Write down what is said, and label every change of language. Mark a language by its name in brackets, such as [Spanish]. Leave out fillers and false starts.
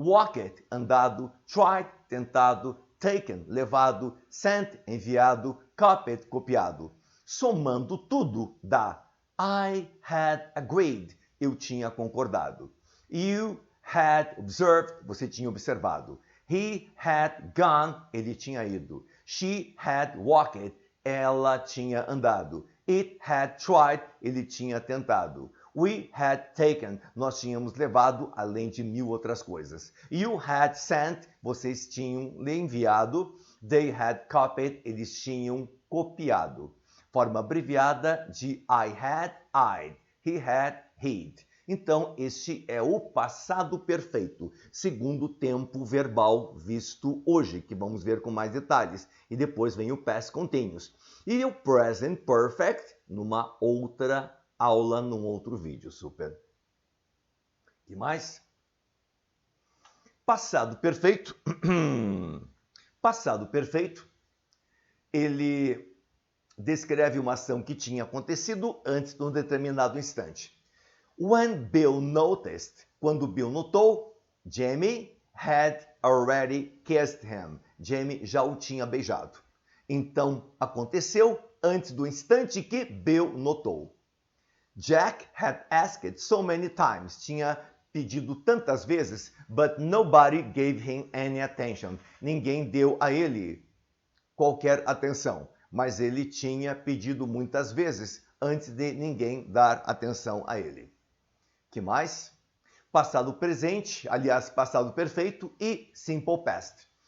[Portuguese] Walked, andado. Tried, tentado. Taken, levado. Sent, enviado. Copied, copiado. Somando tudo dá [English] I had agreed, [Portuguese] eu tinha concordado. [English] You had observed, [Portuguese] você tinha observado. [English] He had gone, [Portuguese] ele tinha ido. [English] She had walked, [Portuguese] ela tinha andado. [English] It had tried, [Portuguese] ele tinha tentado. [English] We had taken, [Portuguese] nós tínhamos levado, além de 1000 outras coisas. [English] You had sent, [Portuguese] vocês tinham enviado. [English] They had copied, [Portuguese] eles tinham copiado. Forma abreviada de [English] I had, I'd. He had, he'd. [Portuguese] Então, este é o passado perfeito, segundo tempo verbal visto hoje, que vamos ver com mais detalhes. E depois vem o past continuous. E o present perfect, numa outra aula, num outro vídeo. Super. E mais? Passado perfeito. Passado perfeito, ele descreve uma ação que tinha acontecido antes de um determinado instante. [English] When Bill noticed, [Portuguese] quando Bill notou, [English] Jamie had already kissed him. [Portuguese] Jamie já o tinha beijado. Então, aconteceu antes do instante que Bill notou. [English] Jack had asked so many times. [Portuguese] Tinha pedido tantas vezes, [English] but nobody gave him any attention. [Portuguese] Ninguém deu a ele qualquer atenção. Mas ele tinha pedido muitas vezes antes de ninguém dar atenção a ele. Que mais? Passado presente, aliás, passado perfeito e simple past.